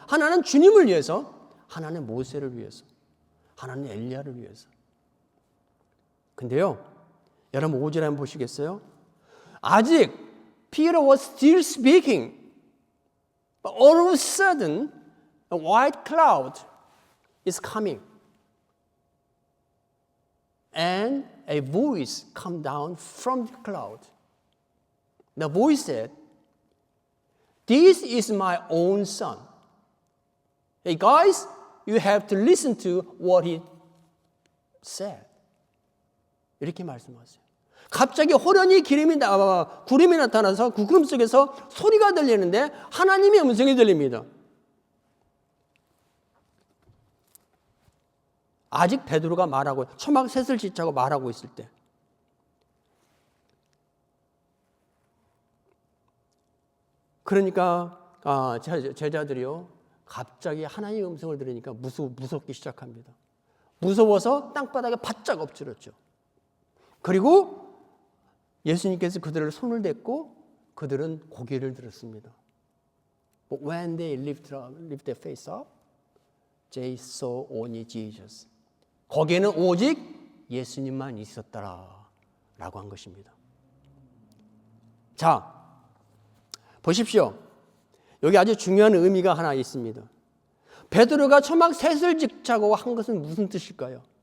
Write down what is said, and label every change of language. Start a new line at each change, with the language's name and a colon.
Korean: 하나는 주님을 위해서, 하나는 모세를 위해서, 하나는 엘리야를 위해서. 근데요, 여러분 5절 한번 보시겠어요? 아직
English: Peter was still speaking, but all of a sudden a white cloud is coming, and a voice come down from the cloud. The voice said, "This is my own son. Hey guys, you have to listen to what he said."
Korean: 이렇게 말씀하세요. 갑자기 호련히 구름이 나타나서 그 구름 속에서 소리가 들리는데 하나님의 음성이 들립니다. 아직 베드로가 초막 셋을 짓자고 말하고 있을 때, 그러니까 제자들이요 갑자기 하나님의 음성을 들으니까 무섭기 시작합니다. 무서워서 땅바닥에 바짝 엎드렸죠. 그리고 예수님께서 그들을 손을 댔고 그들은 고개를 들었습니다.
English: But when they lift their face up, they saw only Jesus.
Korean: 거기에는 오직 예수님만 있었다라고 한 것입니다. 자, 보십시오. 여기 아주 중요한 의미가 하나 있습니다. 베드로가 초막 셋을 짓자고 한 것은 무슨 뜻일까요?